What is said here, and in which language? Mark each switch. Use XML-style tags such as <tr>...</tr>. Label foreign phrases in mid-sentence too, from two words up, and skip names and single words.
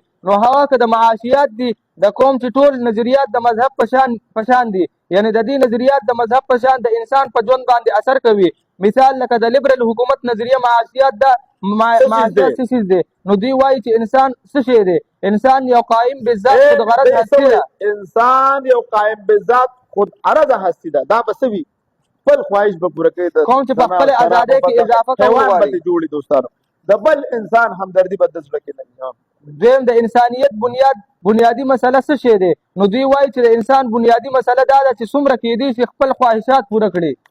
<ps>نو هغه که د معاشیات دي د قوم چې ټول نظریات د مذهب په شان دي، یعنی د دې نظریات د مذهب په شان د انسان په ژوند باندې اثر کوي. مثال لکه د لیبرل حکومت نظریه معاشیات د معاشیات څه شی دی، نو دوی وایي چې انسان څه شی دی؟ انسان یو قائم بالذات خود غرض هستی ده. انسان یو قائم بالذات خود غرض هستی ده. دا به څه وي؟ خپل خواهش به پوره کوي، کوم چې په خپل ازادۍ کې اضافه کوي غواړي جوړي. دوستانو د بل انسان همدردي به د زړه کې نه وي. دویم د انسانیت بنیادی مسله څه شی دی؟ نو دوی وایي چې د انسان بنیادی مسله دا ده چې څومره کېدی شي خپل خواهشات پوره کړي.</ps>